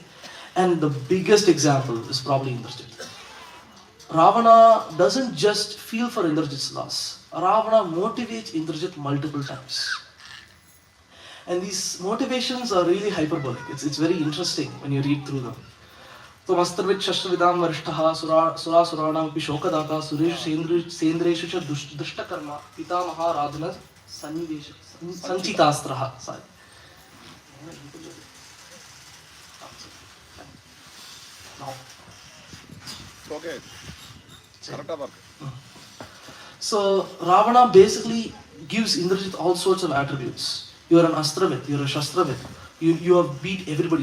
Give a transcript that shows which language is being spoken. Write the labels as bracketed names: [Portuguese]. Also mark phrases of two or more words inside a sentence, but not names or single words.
[English] And the biggest example is probably Indrajit. Ravana doesn't just feel for Indrajit's loss. Ravana motivates Indrajit multiple times. And these motivations are really hyperbolic. It's very interesting when you read through them. [Sanskrit] Tvamastravit Shashtravidam Varishtaha Sura Suranam Pishokadata Sureshu Sendreshu Cha Drishtakarma Pitamaha Radhana Sanchitastraha. [English] Sorry. Okay. So Ravana basically gives Indrajit all sorts of attributes. You are an Astravit, you are a Shastravit. You have beat everybody.